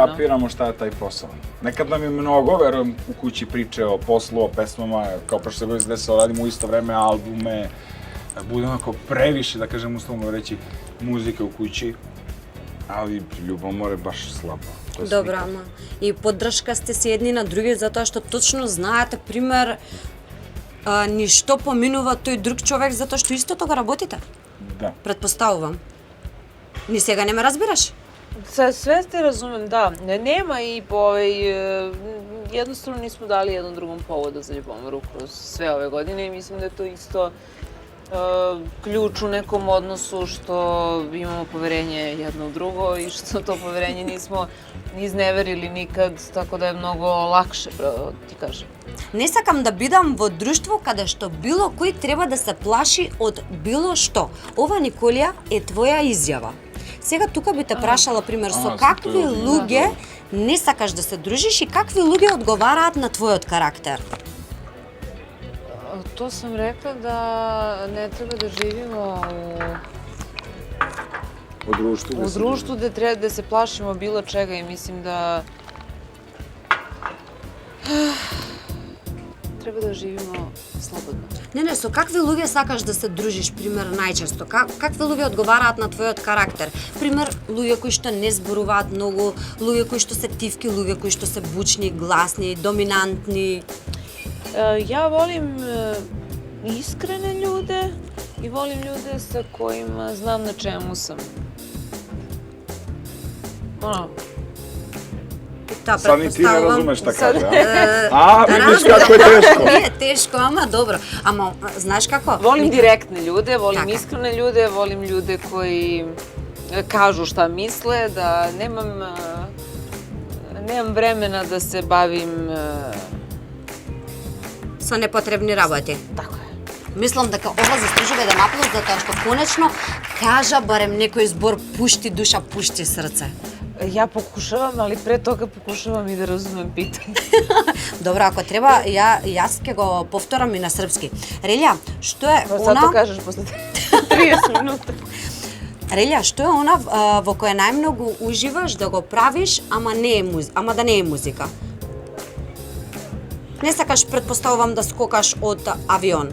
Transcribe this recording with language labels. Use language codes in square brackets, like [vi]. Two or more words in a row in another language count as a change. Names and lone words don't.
[sr] kapiramo šta je taj posao. Nekad nam je mnogo, verujem, u kući priče o poslu, o pesmama, kao prošle godine se desilo, radimo u isto vreme albume, bude onako previše, da kažem uslovno reći, muzike u kući, ali ljubomora je baš slabo. To je [mk] Добро, [sr] slika. [mk] ама и поддршка сте се едни на други затоа што точно знаете, пример, ни што поминува тој друг човек затоа што истото го работите. [sr] Da. [mk] Pretpostavувам. Ни сега не ме разбираш? [sr] Sve ste razumem, da. Nema i jednostavno nismo dali jednom drugom povoda za ljubomoru kroz sve ove godine i mislim da je to isto ključ u nekom odnosu što imamo poverenje jedno u drugo i što to poverenje nismo ni izneverili nikad, tako da je mnogo lakše, ti kažem. [mk] Не сакам да бидам во друштво каде што било кој треба да се плаши од било што. Ова, Николија, е твоја изјава. Сега тука би те прашала, пример, со какви луѓе не сакаш да се дружиш и какви луѓе одговараат на твојот карактер? [sr] To sam rekla da ne treba da živimo u društvu gde treba da se plašimo bilo čega i mislim da treba da živimo slobodno. [mk] Не, со какви луѓе сакаш да се дружиш, пример, најчесто? Какви луѓе одговараат на твојот карактер? Пример, луѓе кои што не зборуваат многу, луѓе кои што се тивки, луѓе кои што се бучни, гласни, доминантни. [sr] Ja volim iskrene ljude i volim ljude sa kojima znam na čemu sam. Sad ni ti ne razumeš šta kaže, a? Vidiš kako je teško. Nije teško, ama dobro. [mk] Ама, знаеш како? [sr] Volim direktne ljude, volim iskrene ljude, volim ljude koji kažu šta misle, da nemam vremena da se bavim [mk] со непотребни работи. [sr] Tako je. [mk] Мислам дека ова заслужува еден аплауз затоа што конечно кажа барем некој збор пушти душа, пушти срце. [sr] Ja pokušavam, ali pre toga pokušavam i da razumem pitanje. [mk] Добро, ако треба, јас ќе го повторам и на српски. Релја, што е [sr] Sad to kažeš posle 30 minuta. [mk] Релја, што е она во кое најмногу уживаш да го правиш, ама да не е музика? Не сакаш, предпоставувам, да скокаш од авион.